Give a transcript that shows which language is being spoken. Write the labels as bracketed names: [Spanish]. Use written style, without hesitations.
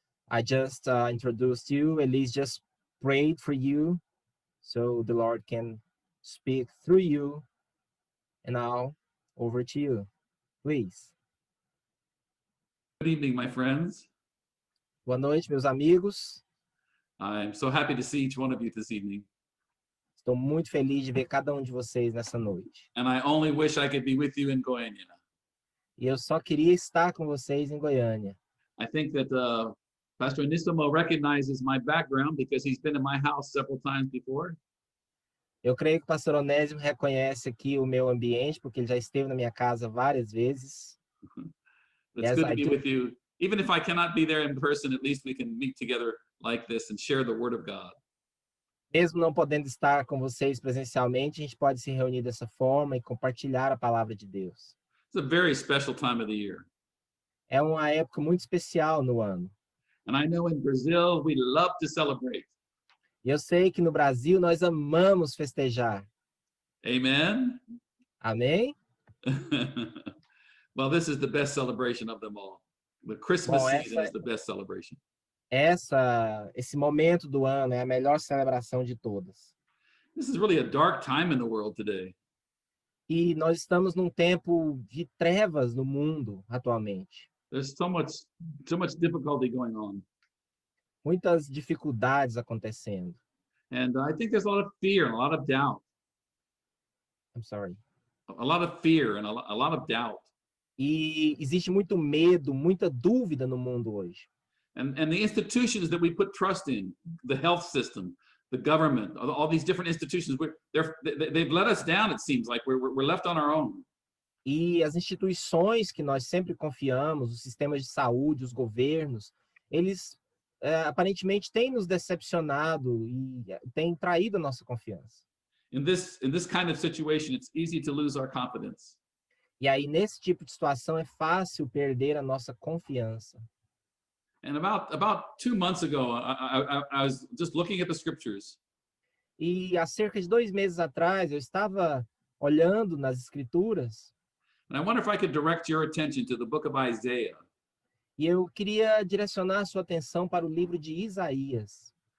[English] I just introduced you. Elise just prayed for you so the Lord can speak through you. And now over to you, please. Good evening, my friends. [Portuguese] Boa noite, meus amigos. [English] I'm so happy to see each one of you this evening. [Portuguese] Estou muito feliz de ver cada um de vocês nessa noite. [English] And I only wish I could be with you in Goiânia. [Portuguese] E eu só queria estar com vocês em Goiânia. [English] I think that Pastor Anissimo recognizes my background because he's been in my house several times before. [Portuguese] Eu creio que o pastor Onésimo reconhece aqui o meu ambiente, porque ele já esteve na minha casa várias vezes. [English] It's good to be with you. Even if I cannot be there in person, at least we can meet together like this and share the Word of God. [Portuguese] Mesmo não podendo estar com vocês presencialmente, a gente pode se reunir dessa forma e compartilhar a palavra de Deus. [English] It's a very special time of the year. [Portuguese] É uma época muito especial no ano. [English] And I know in Brazil we love to celebrate. [Portuguese] E eu sei que no Brasil nós amamos festejar. [English] Amen. [Portuguese] Amém? [English] Well, this is the best celebration of them all. The Christmas season is the best celebration. [Portuguese] Esse momento do ano é a melhor celebração de todas. [English] This is really a dark time in the world today. [Portuguese] E nós estamos num tempo de trevas no mundo atualmente. [English] There's so much difficulty going on. [Portuguese] Muitas dificuldades acontecendo. [English] And I think there's a lot of fear and a lot of doubt. I'm sorry. A lot of fear and a lot of doubt. [Portuguese] E existe muito medo, muita dúvida no mundo hoje. [English] And the institutions that we put trust in, the health system, the government, all these different institutions, they've let us down, it seems like. We're left on our own. [Portuguese] E as instituições que nós sempre confiamos, os sistemas de saúde, os governos, eles aparentemente têm nos decepcionado e têm traído a nossa confiança. [English] In this kind of situation, it's easy to lose our confidence. [Portuguese] E aí, nesse tipo de situação, é fácil perder a nossa confiança. [English] And about 2 months ago, I was just looking at the scriptures. [Portuguese] E há cerca de 2 meses atrás, eu estava olhando nas escrituras. [English] And I wonder if I could direct your attention to the book of Isaiah. [Portuguese] E eu queria direcionar a sua atenção para o livro de Isaías.